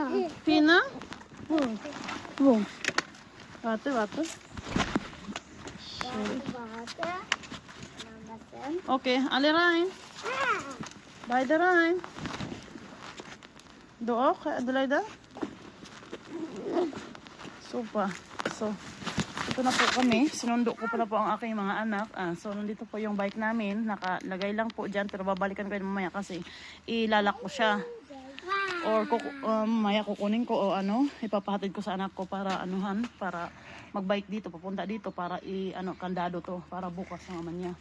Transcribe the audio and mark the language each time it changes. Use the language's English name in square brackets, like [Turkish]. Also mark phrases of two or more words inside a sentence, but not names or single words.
[German] Pina? Wo? Warte. Warte. Was denn? Okay, alle rein. Beide rein. Du auch, Adelaida? Super. So, [Filipino] ito na po kami. Sinundo ko pa na po ang aking mga anak. So, nandito po yung bike namin. Nakalagay lang po dyan. Pero babalikan ko yun mamaya kasi ilalak ko siya. Or maya kukunin ko o ipapahatid ko sa anak ko para para magbike dito, papunta dito para kandado to para bukas ng ama niya.